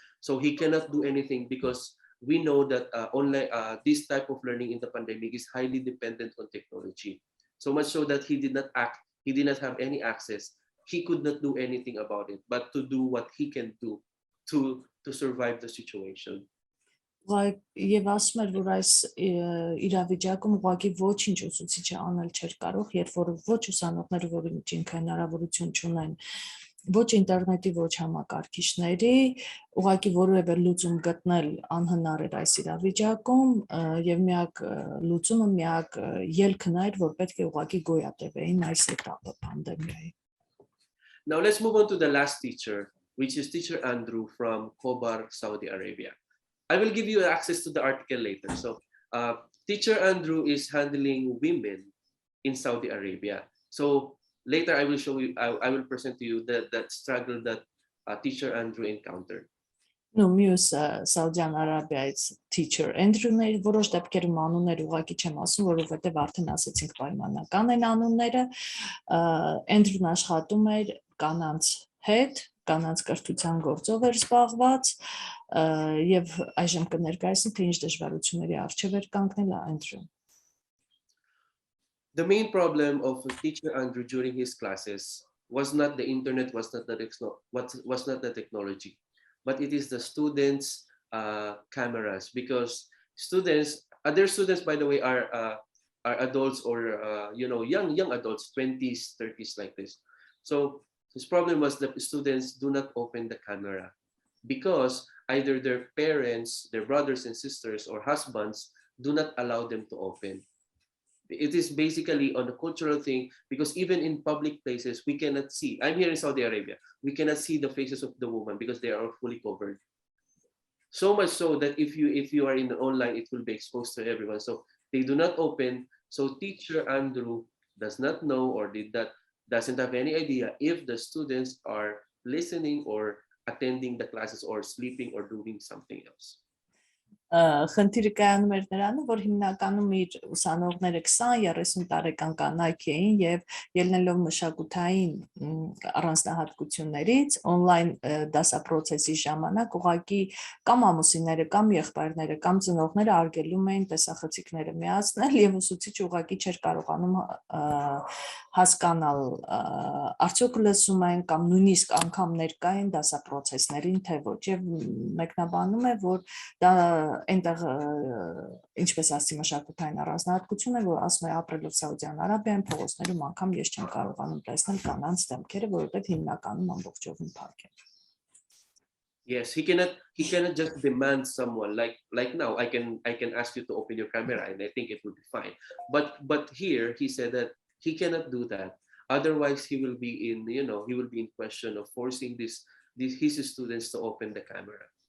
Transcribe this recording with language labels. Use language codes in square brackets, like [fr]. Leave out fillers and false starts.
[en] So he cannot do anything because we know that online this type of learning in the pandemic is highly dependent on technology. So much so that he did not have any access. He could not do anything about it, but to do what he can do to survive the situation. [hy] Եվ ասում էր, որ այս իրավիճակում ուղղակի ոչինչ ուսուցիչը անել չէր կարող, երբ որ ոչ ուսանողները, որոնք ինքը հնարավորություն չունեն, ոչ ինտերնետի, ոչ համակարգիչների, ուղղակի որևէ լուծում գտնել անհնար էր այս իրավիճակում, եւ միակ լուծումը, միակ ելքը նա էր, որ պետք է ուղղակի գոյատևեին այս этаպը պանդեմիայի։ [en] Now let's move on to the last teacher, which is Teacher Andrew from Khobar, Saudi Arabia. I will give you access to the article later. So Teacher Andrew is handling women in Saudi Arabia. So later I will show you, I will present to you that struggle that teacher Andrew encountered. [hy] Նու մյուս Սաուդյան Արաբիայից teacher Andrew-ներ, որոշ դեպքերում անուններ ուղղակի չեմ ասում, որովհետև արդեն ասեցինք պայմանական են անունները, Andrew-ն աշխատում էր կանանց հետ, կանանց կրթության գործով էր զբաղված, եւ այժմ կներկայացնի, թե ինչ դժվարությունների առջև էր կանգնել Andrew-ն. [en] The main problem of teacher Andrew during his classes was not the internet, was not the technology, but it is the students' cameras, because students, other students, by the way, are adults or young adults, 20s, 30s, like this. So his problem was that students do not open the camera because either their parents, their brothers and sisters, or husbands do not allow them to open. It is basically on a cultural thing, because even in public places, we cannot see. I'm here in Saudi Arabia. We cannot see the faces of the woman because they are fully covered. So much so that if you are in the online, it will be exposed to everyone. So they do not open. So teacher Andrew does not know, or doesn't have any idea if the students are listening or attending the classes or sleeping or doing something else. [hy] Խնդիրը կայանում էր նրանում, որ հիմնականում իր ուսանողները 20-30 տարեկան կանայք էին եւ ելնելով մշակութային առանձնահատկություններից on-line դասապրոցեսի ժամանակ ուղղակի կամ ամուսինները կամ եղբայրները կամ ծնողները արգելում էին տեսախցիկները միացնել եւ ուսուցիչը ուղղակի չէր կարողանում հասկանալ արդյոք լսում են կամ նույնիսկ անգամ ներկա են դասապրոցեսներին թե ոչ եւ մեկնաբանում է որ դա այնտեղ ինչպես ասի մշակութային առանձնահատկություն է որ ասում է ապրելով Սաուդյան Արաբիայում փողոցներում անգամ ես չեմ կարողանում տեսնել կանանց դեմքերը որովհետեւ հիմնականում ամբողջովին փակ են. [en] Yes, he cannot just demand someone like now I can ask you to open your camera and I think it will be fine. But here he said that he cannot do that. Otherwise he will be in question of forcing his students to open the camera.